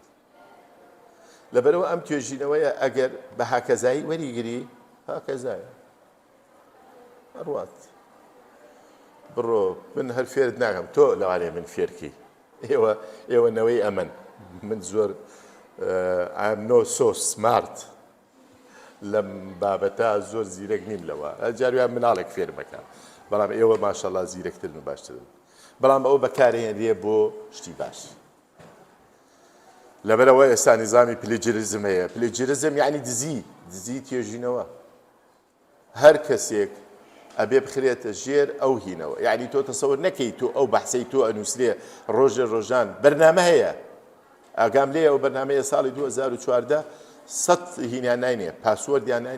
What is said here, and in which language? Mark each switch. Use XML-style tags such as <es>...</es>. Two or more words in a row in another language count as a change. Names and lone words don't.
<ckb>لەبەرەوە ئەم توێژینەوەیە ئەگەر بە هاکەزایی وەریگری، هاکەزایە هەڕوات بڕۆ من هەر فێرت ناکەم، تۆ لەوانێ من فێرکی، ئێوە نەوەی ئەمن، من زۆر</ckb> <en>I'm not so smart</en> <ckb>لەم بابەتە زۆر زیرەک نیم لەوە، جارویان مناڵێک فێر مەکە، بەڵام ئێوە ماشەڵڵا زیرەکترن و باشترن، بەڵام ئەوە بەکارهێنرێ بۆ شتی باش. لەبەرەوە ئێستا نیزامی پلێجریزم هەیە. پلێجریزم یعنی دزی توێژینەوە. هەر کەسێک ئەبێ بخرێتە ژێر ئەو هینەوە، یعنی تۆ تەسەور نەکەی تۆ ئەو بەحسەی تۆ ئەنووسرێ ڕۆژان بەرنامە هەیە، ئاگام لێ ئەو بەرنامەیە ساڵی 2014 100 هینیان ناینێ، پاسوەردیان ناینێ.</ckb>